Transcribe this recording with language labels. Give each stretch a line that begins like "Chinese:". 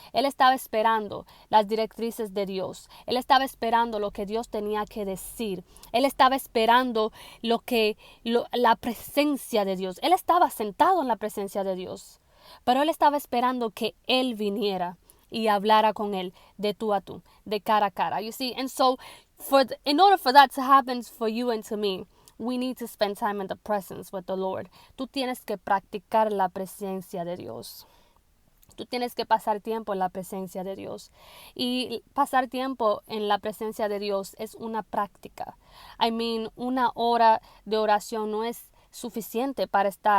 Spanish: Él estaba esperando las directrices de Dios. Él estaba esperando lo que Dios tenía que decir. Él estaba esperando la presencia de Dios. Él estaba sentado en la presencia de Dios, pero él estaba esperando que él viniera y hablara con él de tú a tú, de cara a cara.
English: You see, and so in order for that to happen for you and to me, we need to spend time in the presence with the Lord.
Spanish: Tú tienes que practicar la presencia de Dios. Tú tienes que pasar tiempo en la presencia de Dios. Y pasar tiempo en la presencia de Dios es una práctica.
English: I mean,
Spanish: 1 hora de oración no es suficiente para